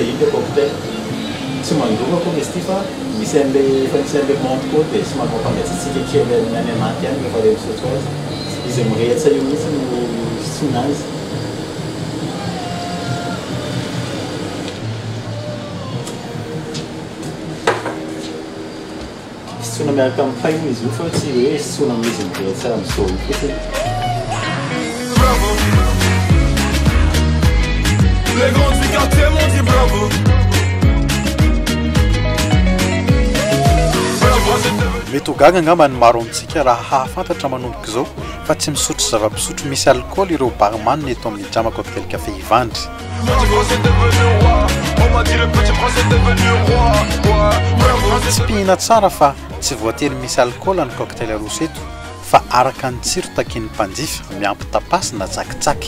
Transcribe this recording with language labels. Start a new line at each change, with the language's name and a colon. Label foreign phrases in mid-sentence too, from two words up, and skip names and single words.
Malagasy: iny le cocktail tsy mandova koa izy ity fa misy an'le montre koa dia tsy mampangatsiatsika kely any anaty any rehefa le misotro azy izy mirehatra io mihitsy no soina azy. Soina miaraka amin'ny paille izy io fa tsy hoe soina amin'izy mirehatra amin'izao io fotsiny.
French: Les grands du quartier m'ont dit bravo.
Malagasy: Mety ho gaga angamba ny maro amintsika raha hahafantatra manomboka izao fa tsy misotro zava-pisotro misy alcool ireo barman eto amin'ny DZAMA COKTAIL CAFE Ivandry. Tsy pihina tsara fa tsy voatery misy alcool ny cocktail roso eto fa araka ny tsiro takin'ny mpanjifa miampy tapasina tsakitsaky.